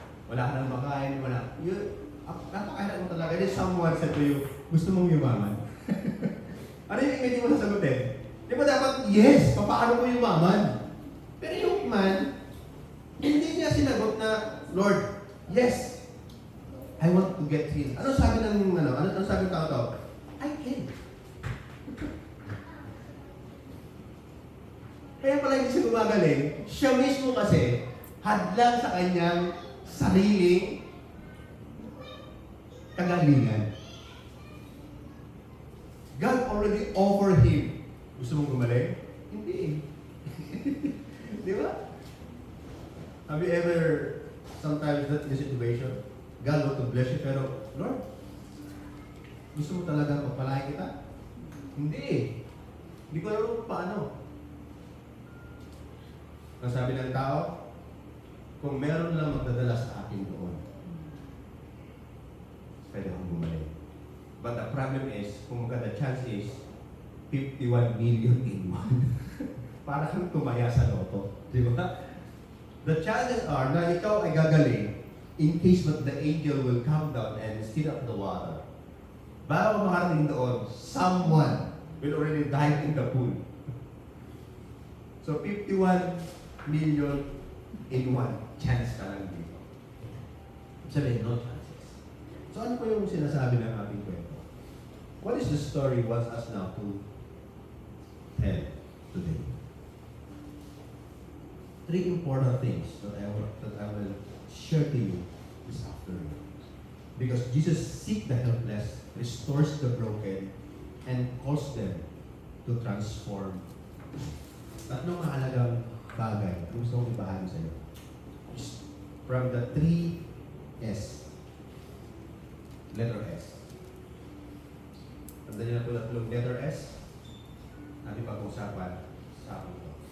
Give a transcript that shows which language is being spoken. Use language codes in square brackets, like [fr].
[tl] Wala ka nang makain, wala. Napakahirap mo talaga. [en] And then someone said to you, [tl] gusto mong yumaman? Ano yung hindi mo nasagutin? Di ba dapat, yes, paano ko yumaman? Pero yung man, hindi niya sinagot na, [en] Lord, yes, I want to get healed. [tl] Ano sabi ng, ano sabi ng tao? [en] I can. [tl] Kaya pala hindi siya gumagaling, siya mismo kasi hadlang sa kanyang sariling kagalingan. [en] God already offered him. [tl] Gusto mong gumaling? Hindi. Di ba? [en] Have you ever sometimes that in a situation, God want to bless you, [tl] pero Lord, gusto mo talaga magpalain kita? Hindi. Hindi ko alam kung paano. Ang sabi ng tao, kung meron lang magdadala sa akin doon, pwede akong gumaling. [en] But the problem is, kung the chance is 51 million in one. [tl] Para kang tumaya sa loto. Di ba? [en] The chances are [tl] na ikaw ay gagaling [en] in case that the angel will come down and stir up the water. [tl] Bago makarating doon, [en] someone will already dive in the pool. So 51 million in one. [tl] Chance ka lang dito. Sabihin, [en] no chances. [tl] So ano po yung sinasabi ng ating kwento? [en] What is the story wants us now to tell today? Three important things that I will share to you this afternoon. Because Jesus seeks the helpless, restores the broken, and calls them to transform. [tl] Tatlong mahalagang bagay ang gusto kong ibahagi sa iyo. [en] From the 3S. Letter S. [tl] Tanda niyo na ito tatlong letter S. Natin pag-usapan sa akin ito.